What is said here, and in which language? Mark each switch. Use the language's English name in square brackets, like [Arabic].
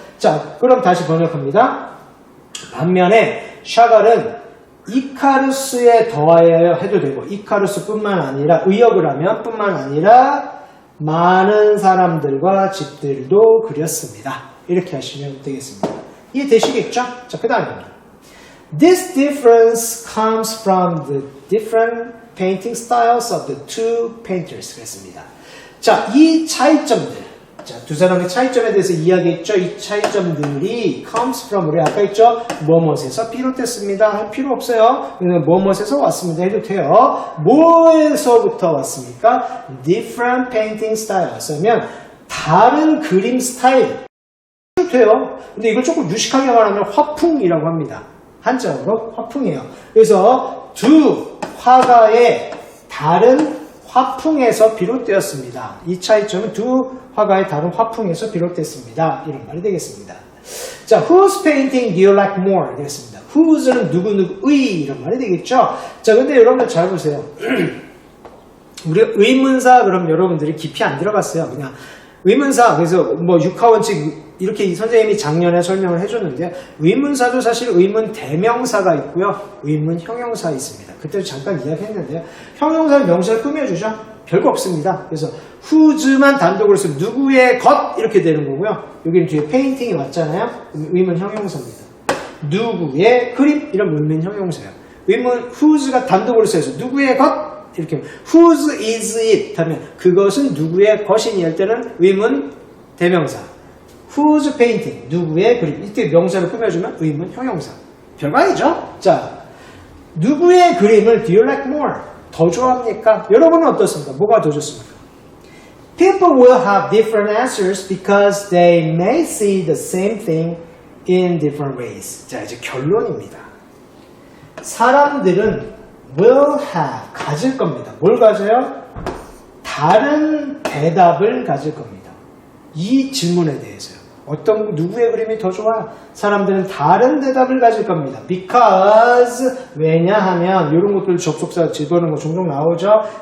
[Korean] 자, 그럼 다시 번역합니다. 반면에 샤갈은 이카루스에 더하여 해도 되고 이카루스뿐만 아니라 의역을 하면 뿐만 아니라 많은 사람들과 집들도 그렸습니다. 이렇게 하시면 되겠습니다. 이해되시겠죠? 자, 그 다음입니다. [English] This difference comes from the different painting styles of the two painters 그랬습니다. [Korean] 자, 이 차이점들 자, 두 사람의 차이점에 대해서 이야기했죠. 이 차이점들이 comes from 우리 아까 했죠. 뭐뭇에서 비롯됐습니다. 할 필요 없어요. 뭐뭇에서 왔습니다. 해도 돼요. 뭐에서부터 왔습니까? [English] Different painting styles [Korean] 하면 다른 그림 스타일 해도 돼요. 근데 이걸 조금 유식하게 말하면 화풍이라고 합니다. 한자어로 화풍이에요. 그래서 두 화가의 다른 화풍에서 비롯되었습니다. 이 차이점은 두 화가의 다른 화풍에서 비롯됐습니다. 이런 말이 되겠습니다. [English] 자, whose painting do you like more? [Korean] 되겠습니다. whose는 누구누구의 이런 말이 되겠죠. 자, 근데 여러분들 잘 보세요. 우리 의문사 그럼 여러분들이 깊이 안 들어갔어요. 그냥 의문사 그래서 뭐 육하원칙 이렇게 선생님이 작년에 설명을 해줬는데 의문사도 사실 의문 대명사가 있고요. 의문 형용사 있습니다. 그때도 잠깐 이야기했는데요. 형용사는 명사를 꾸며주죠. 별거 없습니다. 그래서 whose만 단독으로 쓰면 누구의 것 이렇게 되는 거고요. 여기는 뒤에 페인팅이 왔잖아요. 의문 형용사입니다. 누구의 그림 이런 의문 형용사예요. 의문 whose가 단독으로 써서 누구의 것 이렇게 [English] whose is it [Korean] 하면 그것은 누구의 것이니 할 때는 의문 대명사. whose painting 누구의 그림 이때 명사를 꾸며주면 의문 형용사. 별거 아니죠? 자, 누구의 그림을 [English] do you like more? [Korean] 더 좋아합니까? 여러분은 어떻습니까? 뭐가 더 좋습니까? [English] People will have different answers because they may see the same thing in different ways. [Korean] 자, 이제 결론입니다. 사람들은 will have 가질 겁니다. 뭘 가져요? 다른 대답을 가질 겁니다. 이 질문에 대해서요. 어떤 누구의 그림이 더 좋아? 사람들은 다른 대답을 가질 겁니다. Because 왜냐하면 이런 것들 접속사 집어넣는 거 종종 나오죠.